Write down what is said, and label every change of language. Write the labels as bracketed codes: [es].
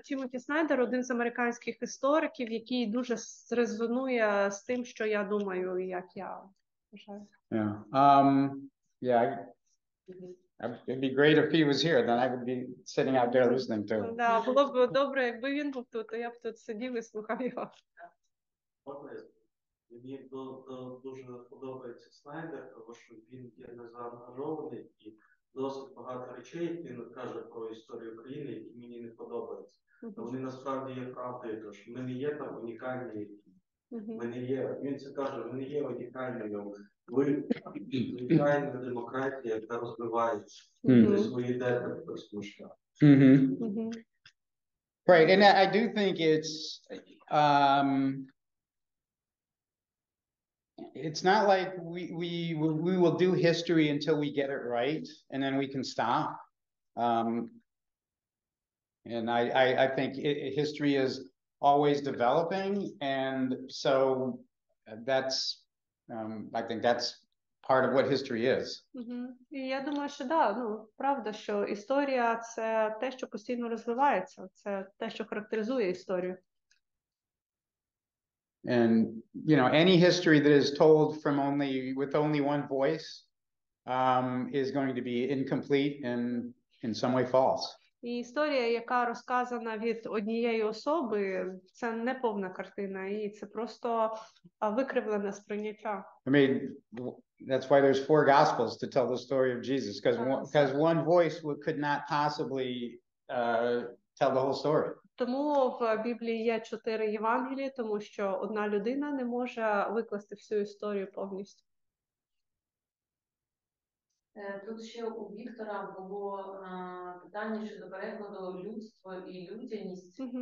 [uk] Тімоті Снайдер один з американських істориків, який дуже резонує з тим, що я думаю і як я вважаю. [en] Yeah. It'd be great if he was here, then I would be sitting out there listening to him. [uk] Да, було б добре, якби він був тут, то я б тут сидів і слухав його. Мені дуже подобається Снайдер, тому що він є незаангажований і досить багато речей, які він каже про історію України, які мені не подобаються. Вони насправді є правдою, тому що ми не є там унікальні. Ми не є, він це каже, ми не є унікальними. Ви звичайна демократія, яка розвивається. Ви йдете по цьому шляху. [en] Right, and I do think it's not like we will do history until we get it right, and then we can stop. And I think history is always developing, and so that's I think that's part of what history is. [uk] І я думаю, що правда, що історія – це те, що постійно розвивається, це те, що характеризує історію. [en] And any history that is told with only one voice is going to be incomplete and in some way false. [uk] І історія, яка розказана від однієї особи, це не повна картина, і це просто викривлене сприйняття. [en] I mean, that's why there's 4 Gospels to tell the story of Jesus, because one voice could not possibly tell the whole story. [uk] Тому в Біблії є 4 Євангелії, тому що одна людина не може викласти всю історію повністю. Тут ще у Віктора було питання щодо перекладу людство і людяність.